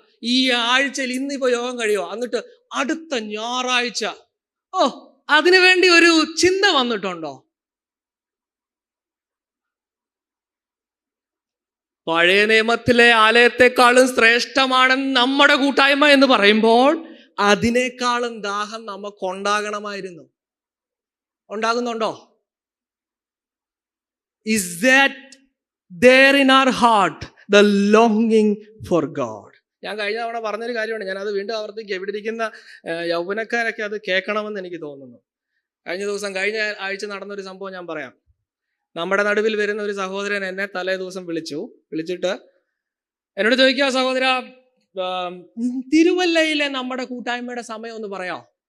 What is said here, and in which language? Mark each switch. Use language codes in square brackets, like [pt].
[ml] ഈ ആഴ്ചയിൽ ഇന്നിപ്പോ യോഗം കഴിയോ, എന്നിട്ട് അടുത്ത ഞായറാഴ്ച അതിനുവേണ്ടി ഒരു ചിന്ത വന്നിട്ടുണ്ടോ? പഴയ നിയമത്തിലെ ആലയത്തെക്കാളും ശ്രേഷ്ഠമാണെന്ന് നമ്മുടെ കൂട്ടായ്മ എന്ന് പറയുമ്പോൾ അതിനേക്കാളും ദാഹം നമുക്കുണ്ടാകണമായിരുന്നു. ഉണ്ടാകുന്നുണ്ടോ? [en] Is that there in our heart the longing for God? [ml] ഞാൻ കഴിഞ്ഞ തവണ പറഞ്ഞൊരു കാര്യമാണ്, ഞാനത് വീണ്ടും ആവർത്തിക്കുക. ഇവിടെ ഇരിക്കുന്ന യൗവനക്കാരൊക്കെ അത് കേൾക്കണമെന്ന് എനിക്ക് തോന്നുന്നു. കഴിഞ്ഞ ആഴ്ച നടന്നൊരു സംഭവം ഞാൻ പറയാം. നമ്മുടെ നടുവിൽ വരുന്ന ഒരു സഹോദരൻ എന്നെ തലേ ദിവസം വിളിച്ചിട്ട് എന്നോട് ചോദിക്കുക, സഹോദര, തിരുവല്ലയിലെ നമ്മുടെ കൂട്ടായ്മയുടെ സമയം ഒന്ന് പറയാമോ?